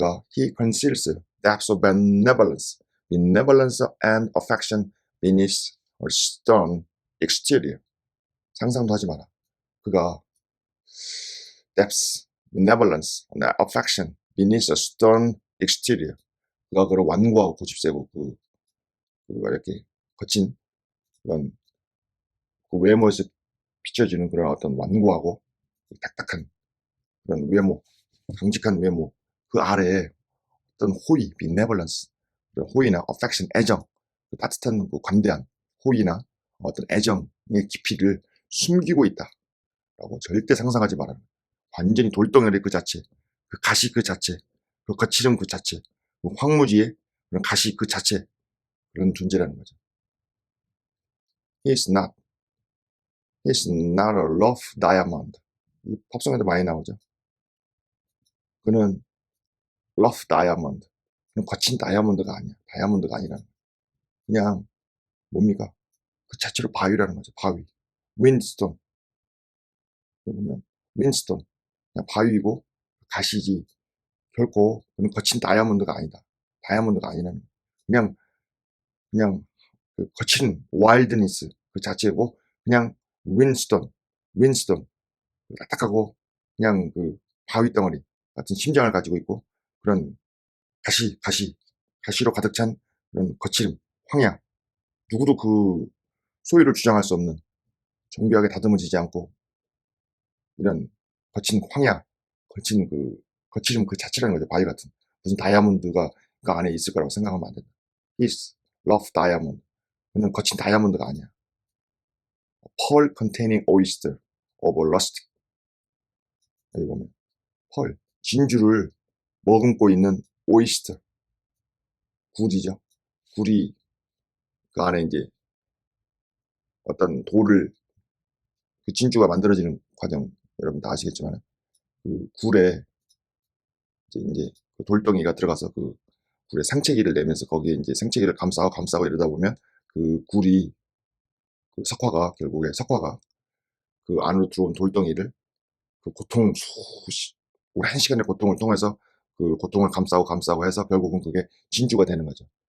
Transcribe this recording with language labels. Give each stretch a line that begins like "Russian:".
English: He conceals depths of benevolence and affection beneath a stern exterior.
Korean: 상상도 하지 마라. 그가
English: depths, benevolence, affection beneath a stern exterior.
Korean: 그가 그런 완고하고 고집세고 그가 이렇게 거친 그런 그 외모에서 비춰지는 그런 어떤 완고하고 딱딱한 그런 외모, 강직한 외모 그 아래에 어떤 호의, benevolence, 호의나 affection, 애정, 그 따뜻한 그 관대한 호의나 어떤 애정의 깊이를 숨기고 있다라고 절대 상상하지 말아라. 완전히 돌덩어리 그 자체, 그 가시 그 자체, 그 거칠음 그 자체, 그 황무지의 그런 가시 그 자체 그런 존재라는 거죠.
English: He's not, he's not a rough diamond.
Korean: 이 팝송에도 많이 나오죠. 그는
English: rough diamond,
Korean: 그는 거친 다이아몬드가 아니야. 다이아몬드가 아니라는 거야. 그냥 뭡니까? 그 자체로 바위라는 거죠. 바위. 윈스톤. 보면 윈스톤. 그냥 바위고 가시지. 결코 그는 거친 다이아몬드가 아니다. 다이아몬드가 아니라는 거야. 그냥 그 거친 와일드니스 그 자체고 그냥 윈스톤. 윈스톤. 딱딱하고 그냥 그 바위 덩어리 같은 심장을 가지고 있고 그런 가시로 가득 찬 그런 거칠음, 황야. 누구도 그 소유를 주장할 수 없는 정교하게 다듬어지지 않고 이런 거친 황야, 거칠음 그 자체라는 거죠. 바위 같은. 무슨 다이아몬드가 그 안에 있을 거라고 생각하면 안 된다.
English: He's rough diamond.
Korean: 그는 거친 다이아몬드가 아니야.
English: Pearl containing oyster of rustic.
Korean: 여기 보면 펄, 진주를 머금고 있는 오이스터, 굴이죠. 굴이 그 안에 이제 어떤 돌을 그 진주가 만들어지는 과정 여러분 다 아시겠지만 그 굴에 이제 그 돌덩이가 들어가서 그 굴에 생채기를 내면서 거기에 이제 생채기를 감싸고 이러다 보면 그 굴이 그 석화가 그 안으로 들어온 돌덩이를 그 고통 오랜 시간의 고통을 통해서 그 고통을 감싸고 해서 결국은 그게 진주가 되는 거죠.